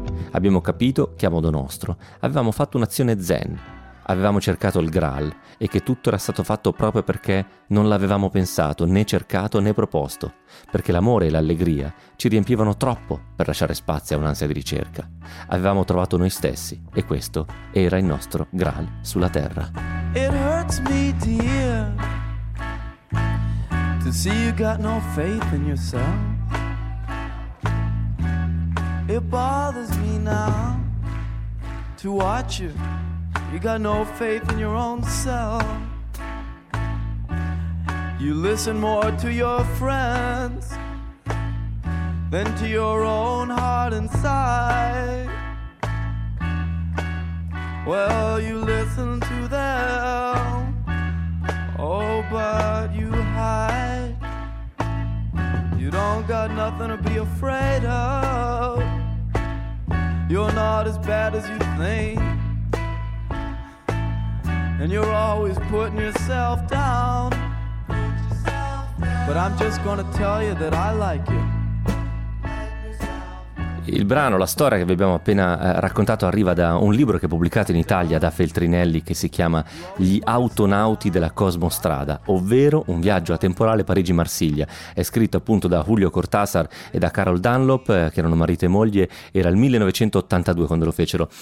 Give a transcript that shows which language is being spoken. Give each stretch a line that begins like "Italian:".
Italian: Abbiamo capito che a modo nostro avevamo fatto un'azione zen, avevamo cercato il Graal e che tutto era stato fatto proprio perché non l'avevamo pensato, né cercato né proposto, perché l'amore e l'allegria ci riempivano troppo per lasciare spazio a un'ansia di ricerca. Avevamo trovato noi stessi e questo era il nostro Graal sulla Terra.
English: It hurts me dear to see you got no faith in yourself. It bothers me now to watch you. You got no faith in your own self. You listen more to your friends than to your own heart inside. Well, you listen to them, oh, but you hide. You don't got nothing to be afraid of. You're not as bad as you think. And you're always putting yourself down. Put yourself down. But I'm just gonna tell you that I like you.
Italian: Il brano, la storia che vi abbiamo appena raccontato arriva da un libro che è pubblicato in Italia da Feltrinelli che si chiama Gli Autonauti della Cosmostrada, ovvero un viaggio atemporale Parigi-Marsiglia. È scritto appunto da Julio Cortázar e da Carol Dunlop, che erano marito e moglie, era il 1982 quando lo fecero.